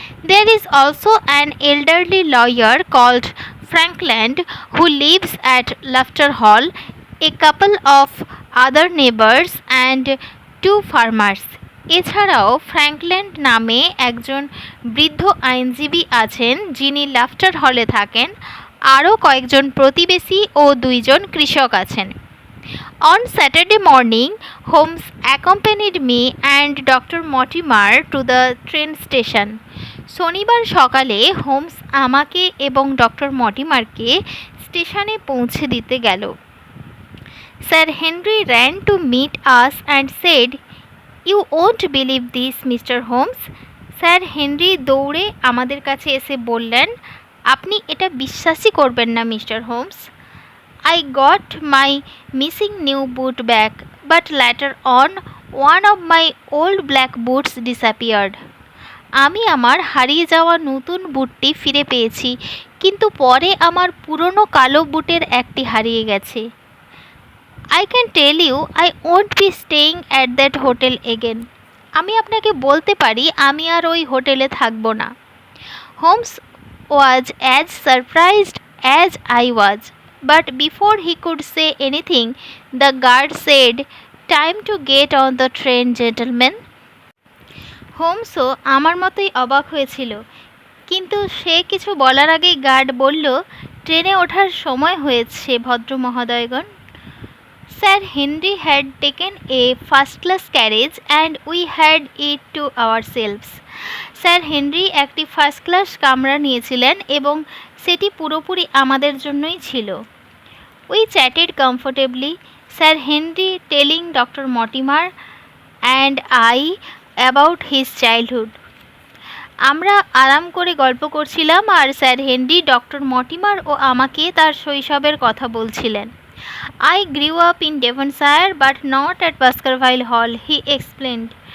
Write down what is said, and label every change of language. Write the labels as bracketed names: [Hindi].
[English] There is also an elderly lawyer called Frankland who lives at Lafter Hall, a couple of other neighbors and 2 farmers. [Bangla] এছাড়াও ফ্র্যাঙ্কল্যান্ড নামে একজন বৃদ্ধ আইনজীবী আছেন যিনি লাফটার হলে থাকেন, আরও কয়েকজন প্রতিবেশী ও 2 জন কৃষক আছেন। [English] On Saturday morning, Holmes accompanied me and Dr. Mortimer to the train station. [Bangla] শনিবার সকালে হোমস আমাকে এবং ডক্টর মর্টিমারকে স্টেশনে পৌঁছে দিতে গেল। [English] Sir Henry ran to meet us and said, "You won't believe this, Mr. Holmes." [Bangla] Sir Henry দৌড়ে আমাদের কাছে এসে বললেন, আপনি এটা বিশ্বাসই করবেন না mister Holmes. [English] I got my missing new boot back, but later on, one of my old black boots disappeared. [Bangla] আমি আমার হারিয়ে যাওয়া নতুন বুটটি ফিরে পেয়েছি, কিন্তু পরে আমার পুরনো কালো বুটের একটি হারিয়ে গেছে। [English] I can tell you, I won't be staying at that hotel again. [Bangla] আমি আপনাকে বলতে পারি আমি আর ওই হোটেলে থাকব না। [English] Holmes was as surprised as I was, but before he could say anything, the guard said, "Time to get on the train, gentlemen." [Bangla] হোমসও আমার মতোই অবাক হয়েছিল, কিন্তু সে কিছু বলার আগেই গার্ড বলল, ট্রেনে ওঠার সময় হয়েছে ভদ্র মহোদয়গণ। [English] Sir Henry had taken a first class carriage and we had it to ourselves. [Bangla] Sir Henry একটি ফার্স্ট ক্লাস কামরা নিয়েছিলেন এবং সেটি পুরোপুরি আমাদের জন্যই ছিল। [English] We chatted comfortably, sir Henry telling doctor Mortimer and I about his childhood. [Bangla] আমরা আরাম করে গল্প করছিলাম আর স্যার হেনরি ডক্টর মর্টিমার ও আমাকে তার শৈশবের কথা বলছিলেন। [English] I grew up in Devonshire but not at Baskerville Hall, he explained.